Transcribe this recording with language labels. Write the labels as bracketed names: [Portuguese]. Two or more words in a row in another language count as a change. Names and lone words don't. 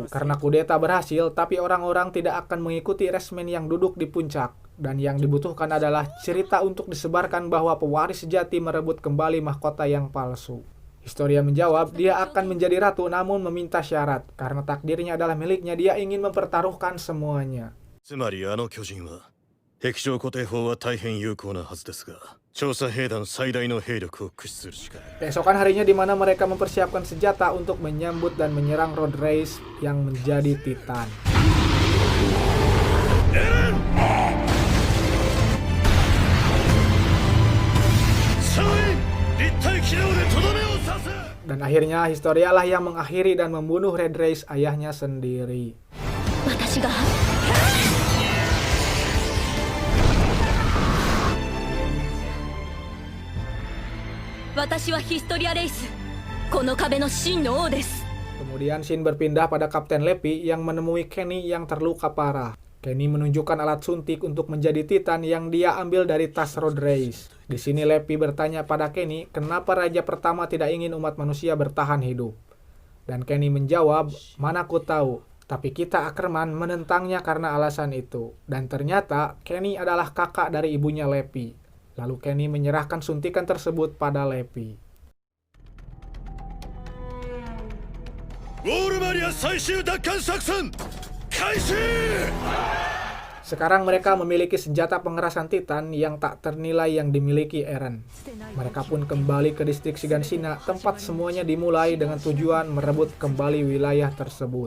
[Indonesian] Karena kudeta berhasil, tapi orang-orang tidak akan mengikuti Resmen yang duduk di puncak. Dan yang dibutuhkan adalah cerita untuk disebarkan bahwa pewaris sejati merebut kembali mahkota yang palsu. Historia menjawab, dia akan menjadi ratu namun meminta syarat. Karena takdirnya adalah miliknya, dia ingin mempertaruhkan semuanya. [Japanese] つまりあの巨人は壁上固定法は大変有効なはずですが、調査兵団最大の兵力を駆使するしか。 [Indonesian] Keesokan harinya di mana mereka mempersiapkan senjata untuk menyambut dan menyerang Road Race yang menjadi Titan. Dan akhirnya Historia lah yang mengakhiri dan membunuh Red Race ayahnya sendiri. [Japanese] 私が 私はヒストリアレイスこの壁の真の王です [Indonesian] Kemudian Shin berpindah pada Kapten Leppy yang menemui Kenny yang terluka parah. Kenny menunjukkan alat suntik untuk menjadi Titan yang dia ambil dari tas Road Race. Di sini Leppy bertanya pada Kenny kenapa Raja Pertama tidak ingin umat manusia bertahan hidup. Dan Kenny menjawab, mana ku tahu, tapi kita Ackerman menentangnya karena alasan itu. Dan ternyata Kenny adalah kakak dari ibunya Leppy. Lalu Kenny menyerahkan suntikan tersebut pada Leppy. [Japanese] ウォールマリア最終奪還作戦開始。 [Indonesian] Sekarang mereka memiliki senjata pengerasan Titan yang tak ternilai yang dimiliki Eren. Mereka pun kembali ke distrik Shiganshina, tempat semuanya dimulai dengan tujuan merebut kembali wilayah tersebut.